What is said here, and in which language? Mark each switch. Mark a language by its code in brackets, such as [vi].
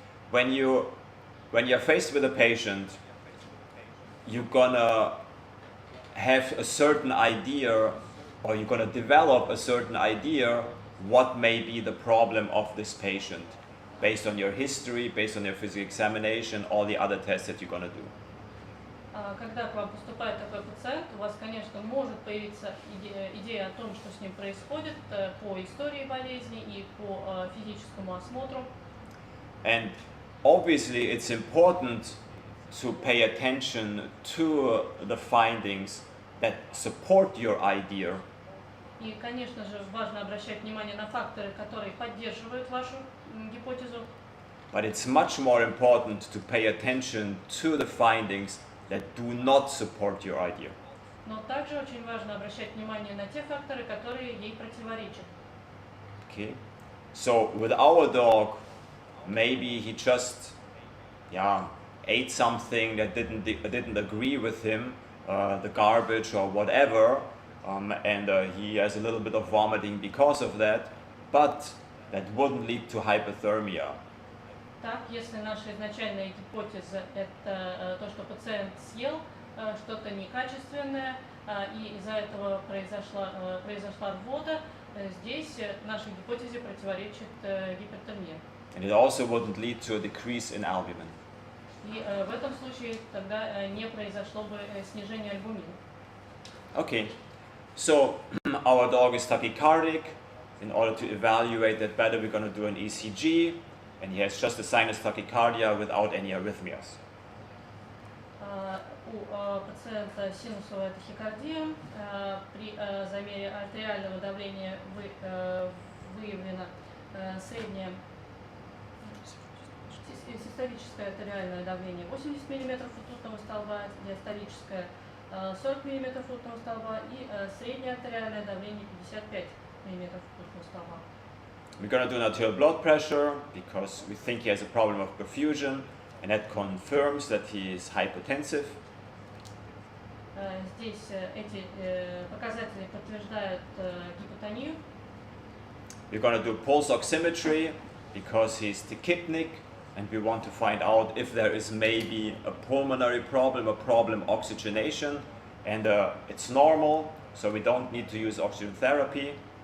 [en] When you're faced with a patient, you're gonna have a certain idea, or you're gonna develop a certain idea what may be the problem of this patient, based on your history, based on your physical examination, all the other tests that you're gonna do. [ru] Когда к вам поступает такой пациент, у вас, конечно, может появиться идея о том, что с ним происходит по истории болезни и по физическому осмотру. [en] And obviously it's important to pay attention to the findings that support your idea. [ru] И, конечно же, важно обращать внимание на факторы, которые поддерживают вашу гипотезу. [en] But it's much more important to pay attention to the findings that do not support your idea. [ru] Но также очень важно обращать внимание на те факторы, которые ей противоречат. [en] Okay. So with our dog, maybe he just ate something that didn't agree with him, the garbage or whatever, and he has a little bit of vomiting because of that, but that wouldn't lead to hypothermia. [ru] Так, если наша изначальная гипотеза это то, что пациент съел что-то некачественное, и из-за этого произошла рвота, здесь нашей гипотезе противоречит гипертония. [en] And it also wouldn't lead to a decrease in albumin. [ru] И в этом случае тогда не произошло бы снижение альбумина. [en] Okay, so our dog is tachycardic. In order to evaluate that better, we're going to do an ECG, and he has just a sinus tachycardia without any arrhythmias. [ru] У пациента синусовая тахикардия. При замере артериального давления выявлено среднее систолическое артериальное давление 80 мм ртутного столба, диастолическое 40 мм ртутного столба и среднее артериальное давление 55 мм ртутного столба. [en] We're going to do an arterial blood pressure because we think he has a problem of perfusion, and that confirms that he is hypotensive. [ru] Здесь эти показатели подтверждают гипотонию. [en] We're going to do pulse oximetry because he's tachypnic, and we want to find out if there is maybe a pulmonary problem, a problem oxygenation, and it's normal, so we don't need to use oxygen therapy.